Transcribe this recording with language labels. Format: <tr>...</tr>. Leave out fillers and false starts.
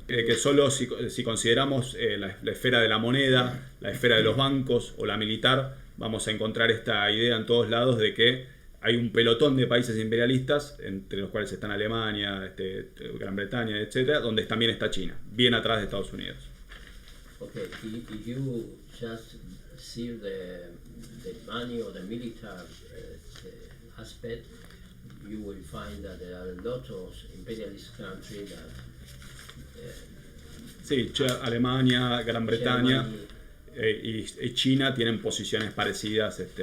<es>Que solo si consideramos la esfera de la moneda, la esfera de los bancos o la militar, vamos a encontrar esta idea en todos lados de que hay un pelotón de países imperialistas, entre los cuales están Alemania, Gran Bretaña, etcétera, donde también está China, bien atrás de Estados Unidos.</es> <en>Okay, if you just see the money or the military aspect, you will find that there are a lot of imperialist countries that</en> <es>sí, Alemania, Gran Bretaña y China tienen posiciones parecidas.</es>